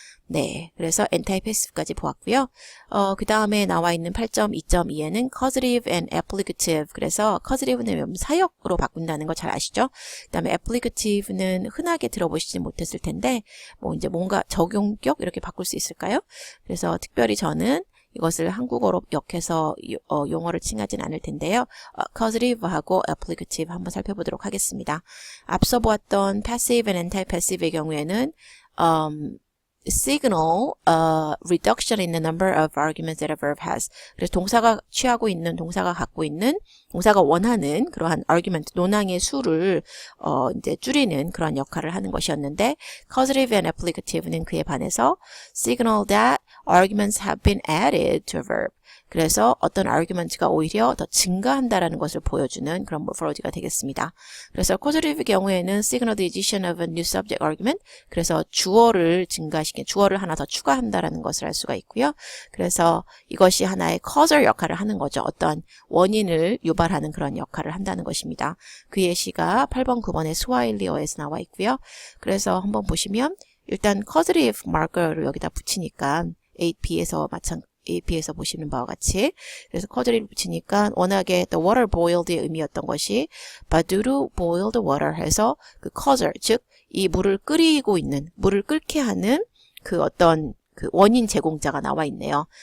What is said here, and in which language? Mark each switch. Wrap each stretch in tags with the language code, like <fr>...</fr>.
<ko>네, 그래서 anti-passive까지 보았고요. 그 다음에 나와 있는 8.2.2에는 causative and applicative. 그래서 causative는 사역으로 바꾼다는 거 잘 아시죠? 그 다음에 applicative는 흔하게 생생하게 들어보시지 못했을 텐데 뭐 이제 뭔가 적용격 이렇게 바꿀 수 있을까요? 그래서 특별히 저는 이것을 한국어로 역해서 용어를 칭하진 않을 텐데요. causative하고 applicative 한번 살펴보도록 하겠습니다. 앞서 보았던</ko> <en>passive and anti-passive의</en> <ko>경우에는</ko> <en>signal reduction in the number of arguments that a verb has.</en> <ko>그래서 동사가 취하고 있는, 동사가 갖고 있는, 동사가 원하는 그러한 argument, 논항의 수를 이제 줄이는 그런 역할을 하는 것이었는데, causative and applicative는 그에 반해서</ko> <en>signal that arguments have been added to a verb.</en> <ko>그래서 어떤 argument가 오히려 더 증가한다라는 것을 보여주는 그런 morphology가 되겠습니다. 그래서</ko> <en>causative</en> <ko>경우에는</ko> <en>signal the addition of a new subject argument.</en> <ko>그래서 주어를 주어를 하나 더 추가한다라는 것을 알 수가 있고요. 그래서 이것이 하나의 causal 역할을 하는 거죠. 어떤 원인을 유발하는 그런 역할을 한다는 것입니다. 그 예시가 8번, 9번의 스와힐리어에서 나와 있고요. 그래서 한번 보시면 일단 causative marker를 여기다 붙이니까 AP에서 보시는 바와 같이 그래서 causative 붙이니까 워낙에</ko> <en>the water boiled</en> <ko>의 의미였던 것이 바두루 boiled water 해서 그 causal 즉 이 물을 끓이고 있는 물을 끓게 하는 그 어떤 그 원인 제공자가 나와 있네요.</ko>